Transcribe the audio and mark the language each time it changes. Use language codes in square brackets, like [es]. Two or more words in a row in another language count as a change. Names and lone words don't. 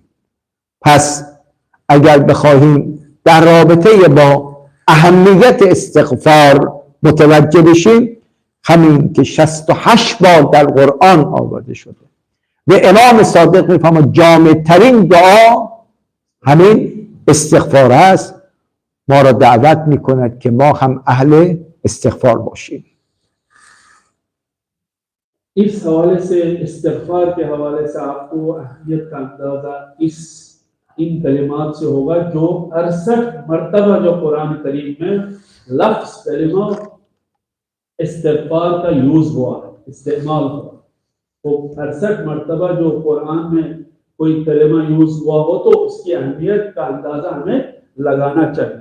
[fa] پس اگر بخواهیم در رابطه با اهمیت استغفار متوجه بشیم، همین که 68 بار در قرآن آورده شده و امام صادق میفهمد جامع ترین دعا همین استغفار است، ما را دعوت میکند که ما هم اهل استغفار باشیم. [ur] اس حوالے سے استغفار کے حوالے سے آپ کو اہمیت کا اندازہ ان کلمات سے ہوگا، جو 68 مرتبہ جو قرآن کریم میں لفظ کلمہ استغفار کا یوز ہوا ہے، استعمال ہوا، تو 68 مرتبہ جو قرآن میں کوئی کلمہ یوز ہوا ہو تو اس کی اہمیت کا اندازہ ہمیں لگانا چاہیے.